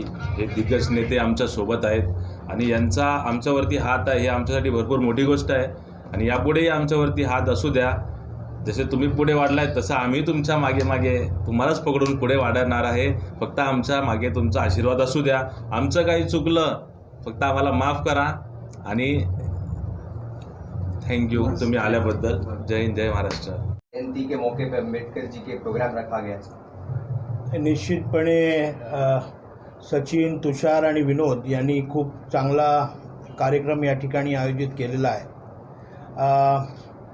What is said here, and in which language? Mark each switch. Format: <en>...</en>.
<mr>हे दिग्गज नेते आमच्या सोबत आहेत आणि यांचा आमच्यावरती हात आहे हे आमच्यासाठी भरपूर मोठी गोष्ट आहे आणि यापुढेही आमच्यावरती हात असू द्या। जसे तुम्ही पुढे वाढलाय तसं आम्ही तुमच्या मागे मागे तुम्हालाच पकडून पुढे वाढणार आहे। फक्त आमच्या मागे तुमचा आशीर्वाद असू द्या। आमचं काही चुकलं फक्त आम्हाला माफ करा आणि थैंक यू तुम्ही आल्याबद्दल। जय हिंद जय महाराष्ट्र।</mr> <hi>जयंती के मौके पर अम्बेडकर जी के प्रोग्राम रखा गया।</hi> <mr>निश्चितपणे सचिन, तुषार आणि विनोद यांनी खूप चांगला कार्यक्रम या ठिकाणी आयोजित केलेला आहे।</mr>